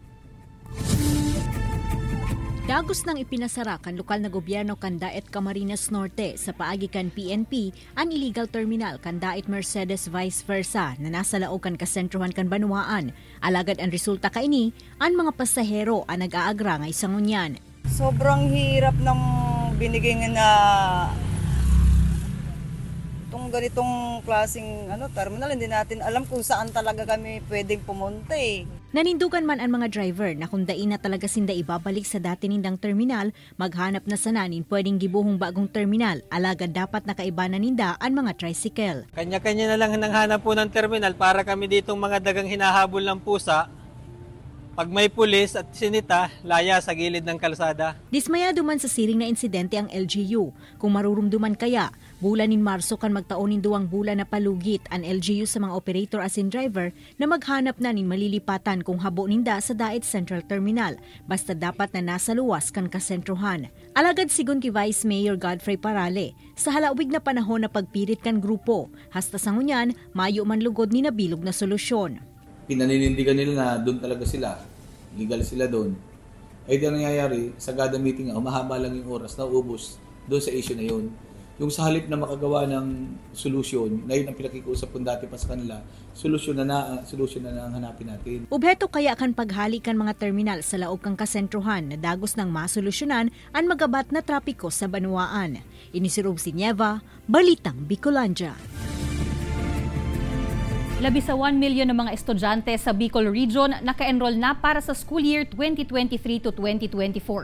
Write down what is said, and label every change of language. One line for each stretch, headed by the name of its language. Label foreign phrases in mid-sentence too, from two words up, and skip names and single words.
Bikol: Dagos nang ipinasara kan lokal na gobyerno kan Daet Camarines Norte sa paagi kan PNP ang illegal terminal kan Daet Mercedes
English: vice versa
Bikol: na nasa laog kan kasentrohan kan Banwaan. Alagad ang resulta kaini, ang mga pasahero ang nag-aagra ngay sa ngunyan.
Filipino: Sobrang hirap ng binigay na itong ganitong klaseng terminal. Hindi natin alam kung saan talaga kami pwedeng pumunta eh.
Bikol: Nanindugan man ang mga driver na kung dain na talaga sinda ibabalik sa dati nindang terminal, maghanap na sananin pwedeng gibuhong bagong terminal, alagad dapat nakaiba na ninda ang mga tricycle.
Filipino: Kanya-kanya na lang hanap po ng terminal para kami ditong mga dagang hinahabol ng pusa. Pag may pulis at sinita, laya sa gilid ng kalsada.
Bikol: Dismayado man sa siring na insidente ang LGU. Kung marurumduman kaya, bulan nin Marso kan magtaon nin 2 bulan na palugit ang LGU sa mga operator asin driver na maghanap na nin malilipatan kung habo ninda sa Daet Central Terminal, basta dapat na nasa luwas kan kasentrohan. Alagad sigon ki Vice Mayor Godfrey Parale, sa halawig na panahon na pagpilit kan grupo, hasta sa ngunyan, mayo man lugod ni nabilog na solusyon.
Filipino: Pinaninindigan nila na doon talaga sila, legal sila doon. Ay di nangyayari, sa gada meeting nga, mahaba lang yung oras, naubos doon sa issue na yun. Yung sa halip na makagawa ng solusyon, na yun ang pinakikusap kong dati pa sa kanila, solusyon na ang hanapin natin.
Bikol: Obheto kaya kan paghalikan mga terminal sa laog kang kasentrohan na dagos ng masolusyonan ang magabat na trapiko sa Banwaan. Ini si Rosie Nieva, Balitang Bicolandia. Labis sa 1 milyon ng mga estudyante sa Bicol Region naka-enroll na para sa school year 2023 to 2024.